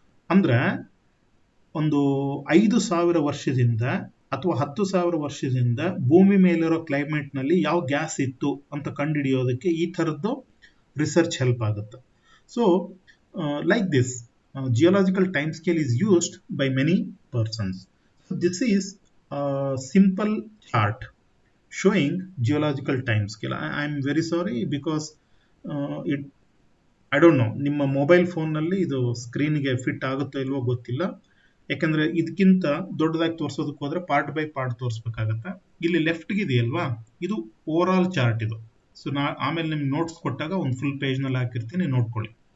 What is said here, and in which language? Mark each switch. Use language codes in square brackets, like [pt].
[kn] ಅಂದ್ರೆ ಒಂದು 5,000 ವರ್ಷದಿಂದ ಅಥವಾ 10,000 ವರ್ಷದಿಂದ ಭೂಮಿ ಮೇಲಿರೋ ಕ್ಲೈಮೇಟ್ ನಲ್ಲಿ ಯಾವ ಗ್ಯಾಸ್ ಇತ್ತು ಅಂತ ಕಂಡುಹಿಡಿಯೋದಕ್ಕೆ ಈ ಥರದ್ದು ರಿಸರ್ಚ್ ಹೆಲ್ಪ್ ಆಗುತ್ತೆ. [en] So like this geological time scale is used by many persons. So this is a simple chart showing geological time scale. I am very sorry because I don't know, [kn] ನಿಮ್ಮ mobile ಫೋನ್ನಲ್ಲಿ ಇದು ಸ್ಕ್ರೀನ್ಗೆ fit ಆಗುತ್ತೋ ಇಲ್ವೋ ಗೊತ್ತಿಲ್ಲ. ಯಾಕಂದ್ರೆ ಇದಕ್ಕಿಂತ ದೊಡ್ಡದಾಗಿ ತೋರಿಸೋದಕ್ಕೆ ಹೋದ್ರೆ ಪಾರ್ಟ್ ಬೈ ಪಾರ್ಟ್ ತೋರಿಸ್ಬೇಕಾಗತ್ತೆ. ಇಲ್ಲಿ ಲೆಫ್ಟ್ಗೆ ಇದೆಯಲ್ವಾ, ಇದು ಓವರ್ ಆಲ್ ಚಾರ್ಟ್ ಇದು. ಸೊ ಆಮೇಲೆ ನಿಮ್ಗೆ ನೋಟ್ಸ್ ಕೊಟ್ಟಾಗ ಒಂದು ಫುಲ್ ಪೇಜ್ನಲ್ಲಿ ಹಾಕಿರ್ತೀನಿ, ನೋಡ್ಕೊಳ್ಳಿ.